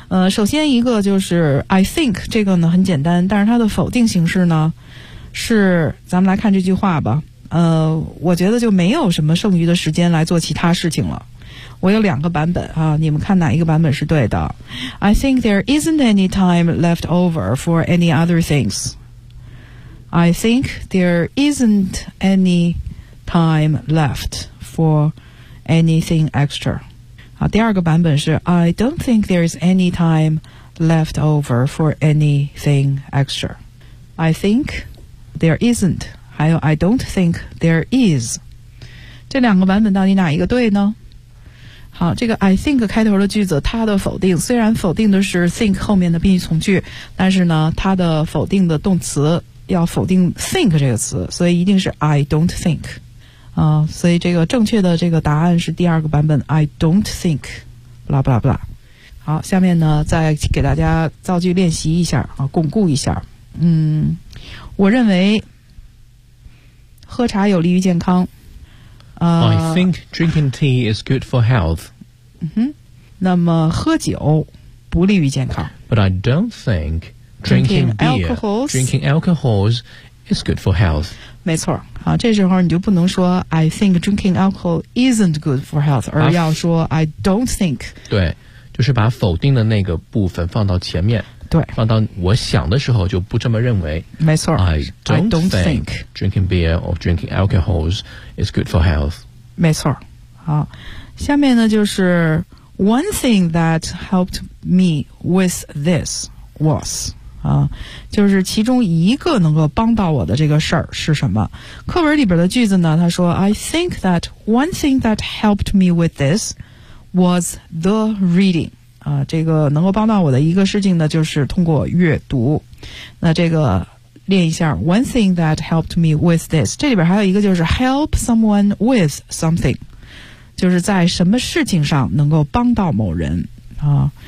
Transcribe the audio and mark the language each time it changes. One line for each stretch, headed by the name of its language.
Chinese: 首先一个就是
English: I think，
Chinese: 这个呢很简单，但是它的否定形式呢是，咱们来看这句话吧。我觉得就没有什么剩余的时间来做其他事情了。我有两个版本啊，你们看哪一个版本是对的。
English: I think there isn't any time left over for any other things. I think there isn't any time left for anything extra.
Chinese: 好，第二个版本是
English: I don't think there is any time left over for anything extra. I think there isn't.
Chinese: 还有
English: I don't think there is，
Chinese: 这两个版本到底哪一个对呢？好，这个 I think 开头的句子，它的否定虽然否定的是 think 后面的宾语从句，但是呢它的否定的动词要否定 think 这个词，所以一定是
English: I don't think、
Chinese: 所以这个正确的这个答案是第二个版本
English: I don't think blah blah blah。
Chinese: 好，下面呢再给大家造句练习一下啊，巩固一下。我认为喝茶有利于健康。
English: I think drinking tea is good for health.
Chinese: 那么喝酒不利于健康。
English: But I don't think drinking alcohols is good for health.
Chinese: 没错，好，这时候你就不能说
English: I think drinking alcohol isn't good for health，
Chinese: 而要说
English: I don't think。
Chinese: 对，就是把否定的那个部分放到前面。对，放到我想的时候就不这么认为。没错，
English: I don't think drinking beer or drinking alcohols is good for health。
Chinese: 没错。好，下面呢就是
English: One thing that helped me with this was、
Chinese: 就是其中一个能够帮到我的这个事儿是什么。课文里边的句子呢，他说
English: I think that one thing that helped me with this was the reading。
Chinese: 这个能够帮到我的一个事情呢，就是通过阅读。那这个练一下
English: One thing that helped me with this，
Chinese: 这里边还有一个就是
English: help someone with something，
Chinese: 就是在什么事情上能够帮到某人啊。